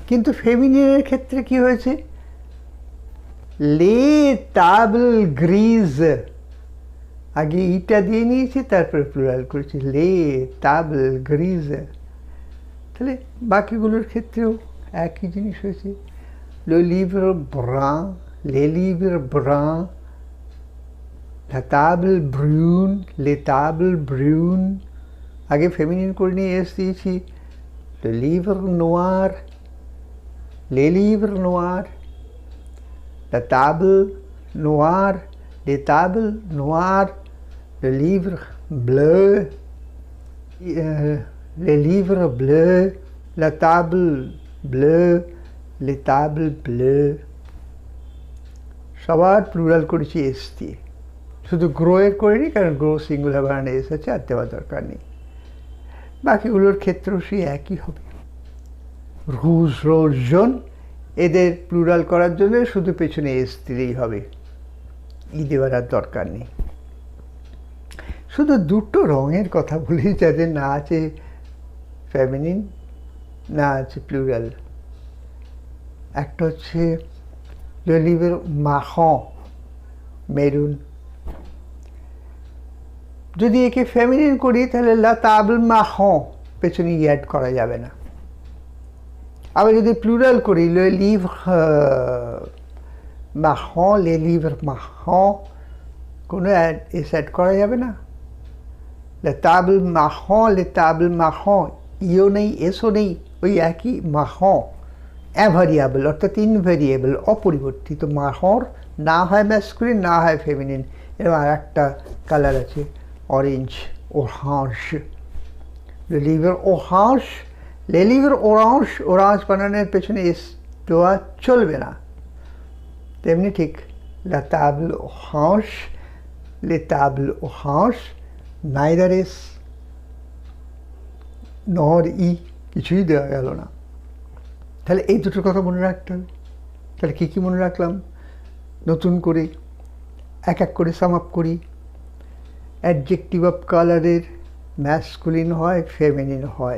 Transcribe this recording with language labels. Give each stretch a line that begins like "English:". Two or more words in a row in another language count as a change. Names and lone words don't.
Bangla: কিন্তু ফেমিনিনের ক্ষেত্রে কি হয়েছে?
French: les tables grises,
Bangla: আগে ইটা দিয়ে নিয়েছি, তারপরে প্লুরাল করেছি
French: les tables grises.
Bangla: তাহলে বাকিগুলোর ক্ষেত্রেও একই জিনিস হয়েছে।
French: le livre brun, les livres bruns, la table brune, les tables brunes,
Bangla: আগে ফেমিনিন করে নিয়ে এস দিয়েছি।
French: le livre noir, les livres noirs, la table noire, les tables noires, le livre bleu, les livres bleus, la table bleue, les tables bleues,
Bangla: সবার প্লুরাল করেছি এস দিয়ে। শুধু গ্রো এর করিনি, কারণ গ্রো সিঙ্গুলার বানানে এস আছে, আর দেওয়ার দরকার নেই। বাকিগুলোর ক্ষেত্রেও সেই একই হবে।
French: rouge, rose, jaune,
Bangla: এদের প্লুরাল করার জন্য শুধু পেছনে এস দিলেই হবে, ই দেওয়ার আর দরকার নেই। শুধু দুটো রঙের কথা বলি যাদের না আছে ফেমিনিন, না আছে প্লুরাল। একটা হচ্ছে
French: le livre marron,
Bangla: মেরুন। যদি একে ফেমিনিন করি তাহলে
French: la table marron
Bangla: পেছনে অ্যাড করা যাবে না। আবার যদি প্লুরাল করি
French: le livre marron, les livres marron,
Bangla: কোনো এস অ্যাড করা যাবে না।
French: la table marron, les tables marron,
Bangla: ইও নেই এসও নেই, ওই একই marron। অ্যাভারিয়েবল অর্থাৎ ইনভেরিয়েবল, অপরিবর্তিত। মাহর না হয় ম্যাসকুলিন, না হয় ফেমিনিন। এরকম আর একটা কালার আছে অরেঞ্জ, ওরাঞ্জ।
French: le livre orange, les livres orange,
Bangla: ওরাঞ্জ বানানোর পেছনে এস দেওয়া চলবে না। তেমনি ঠিক
French: la table orange, les tables orange,
Bangla: neither এস নর ই, কিছুই দেওয়া গেল না। তাহলে এই দুটোর কথা মনে রাখতে হবে। তাহলে কী কী মনে রাখলাম? নতুন করে এক এক করে সাম আপ করি।
English: adjective of colourের
Bangla: ম্যাসকুলিন হয়, ফেমিনিন হয়।